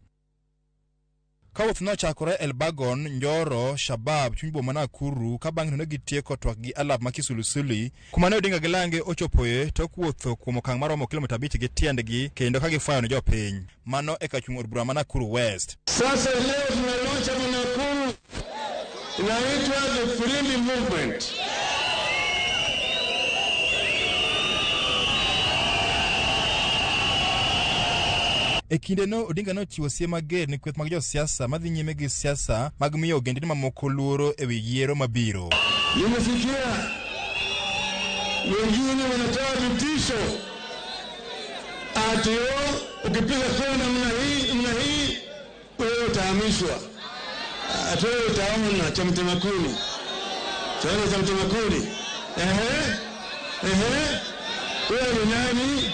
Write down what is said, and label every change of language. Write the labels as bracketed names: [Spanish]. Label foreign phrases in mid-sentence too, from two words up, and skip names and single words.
[Luo (Kenya and Tanzania)] Kawuoth nochakore Elbagon, Njoro, Shabab, chuny boma Nakuru ka bang' ne gitieko twak gi alap ma Kisulisuli kuma ne Odinga gi Lange ochopoe to kuotho kuom okang' maromo kilomita 5 gi tiendgi kendo ka gifayo ne jopiny. Mano e ka chung od bura ma Nakuru West. [Swahili] Sasa leo tunalauncha Nakuru inaitwa the Freely Movement. [Luo (Kenya and Tanzania)] E kinde no Odinga nochiwo siem mager ni kweth mag josiasa madhi nyime gi siasa mag miyo ogendini mamoko luoro e wi yiero mabiro. [Swahili] Nimesikia wengine wanatoa vitisho ati ukipiga kura namna hii wewe utahamishwa. Ati wewe utaona cha mtemakuni. Wewe cha mtemakuni. Wewe ni nani?